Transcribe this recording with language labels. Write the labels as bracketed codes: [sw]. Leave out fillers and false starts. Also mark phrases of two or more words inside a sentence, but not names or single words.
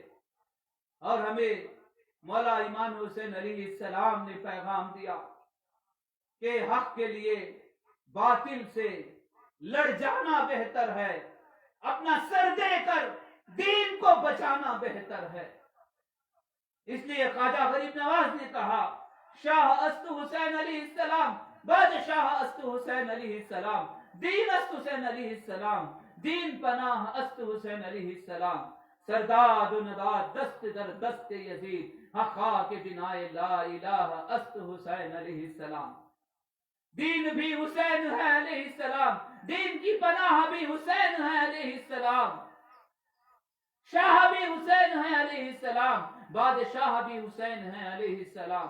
[ur] اور ہمیں مولا امام حسین [ar] علیہ السلام [ur] نے پیغام دیا کہ حق کے لیے باطل سے لڑ جانا بہتر ہے، اپنا سر دے کر دین کو بچانا بہتر ہے۔ اس لیے خواجہ غریب نواز نے کہا [fa] شاہ است حسین [ar] علیہ السلام، [fa] بادشاہ است حسین [ar] علیہ السلام، [fa] دین است حسین [ar] علیہ السلام، [fa] دین پناہ است حسین [ar] علیہ السلام، [fa] سرداد و نداد دست در دست یزید، حقا کے بنائے [ar] لا الہ [fa] است حسین [ar] علیہ السلام۔ [ur] دین بھی حسین ہے [ar] علیہ السلام، [ur] دین کی پناہ بھی حسین ہے [ar] علیہ السلام، [ur] شاہ بھی حسین ہے [ar] علیہ السلام، [ur] بادشاہ بھی حسین ہے [ar] علیہ السلام۔